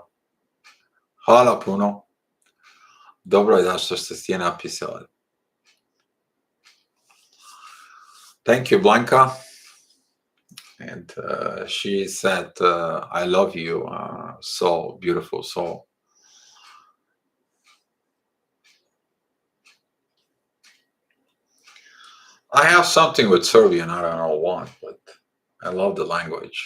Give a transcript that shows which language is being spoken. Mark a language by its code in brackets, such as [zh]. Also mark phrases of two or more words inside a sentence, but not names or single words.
[sr] Hvala puno. Dobro je da što ste ti napisali. [en] Thank you, Blanca. And she said, I love you, soul, beautiful soul. I have something with Serbian, I don't know what, but I love the language.